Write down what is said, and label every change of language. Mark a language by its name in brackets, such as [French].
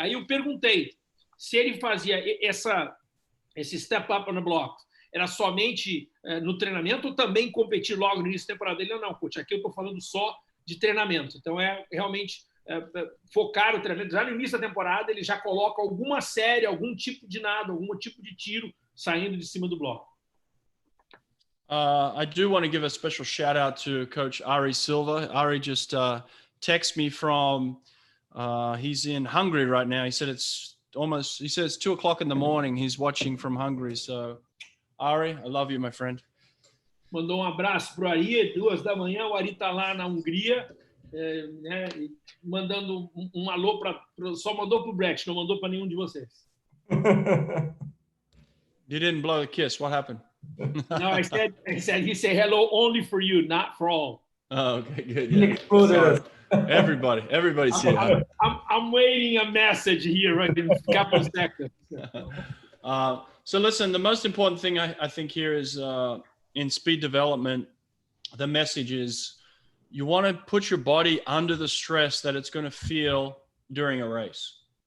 [Portuguese] Aí eu perguntei se ele fazia esse [English] step up on the block, [Portuguese] era somente no treinamento ou também competir logo no início da temporada? Ele, não, coach, aqui eu estou falando só de treinamento. Então é realmente focar o treinamento. Já no início da temporada ele já coloca alguma série, algum tipo de nado, algum tipo de tiro saindo de cima do bloco. [English] I do want to give a special shout out to Coach Ari Silva. Ari just texted me from he's in Hungary right now. He said it's 2:00 in the morning. He's watching from Hungary. So Ari, I love you, my friend. [Portuguese] Mandou abraço pro Ari, 2 da manhã. O Ari tá lá na Hungria, né, mandando alô só mandou pro Brett, não mandou para nenhum de vocês. [English] You didn't blow a kiss. What happened? No, he said hello only for you, not for all. Oh, okay, good. Yeah. Everybody's here. I'm waiting a message here right in a couple of seconds. So listen, the most important thing I think here is in speed development, the message is you want to put your body under the stress that it's going to feel during a race.